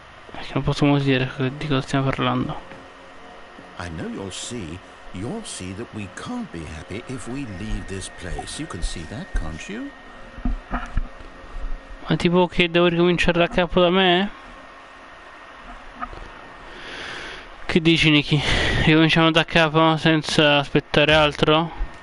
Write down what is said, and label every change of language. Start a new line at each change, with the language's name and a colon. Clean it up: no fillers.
Italian: Perché non possiamo dire di cosa stiamo parlando.
English: I know you'll see that we can't be happy if we leave this place. You can see that, can't you?
Italian: Ma tipo che devo ricominciare da capo da me? Che dici, Niki? Ricominciamo da capo senza aspettare altro?